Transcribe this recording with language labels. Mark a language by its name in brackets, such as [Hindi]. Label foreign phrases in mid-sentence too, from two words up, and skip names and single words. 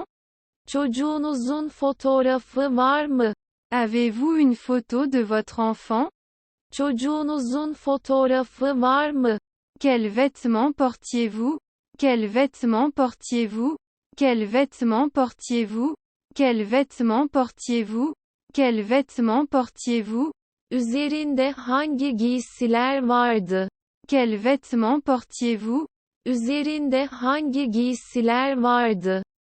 [Turkish] Çocuğunuzun fotoğrafı var mı? [French] Avez-vous une photo de votre enfant? [Turkish] Çocuğunuzun fotoğrafı var mı? [French] Quels vêtements portiez-vous? Quels vêtements portiez-vous? Quels vêtements portiez-vous? Quels vêtements portiez-vous? Quels vêtements portiez-vous? [Turkish] Üzerinde hangi giysiler vardı? [French] Quels vêtements portiez-vous? [Turkish] Üzerinde hangi giysiler vardı?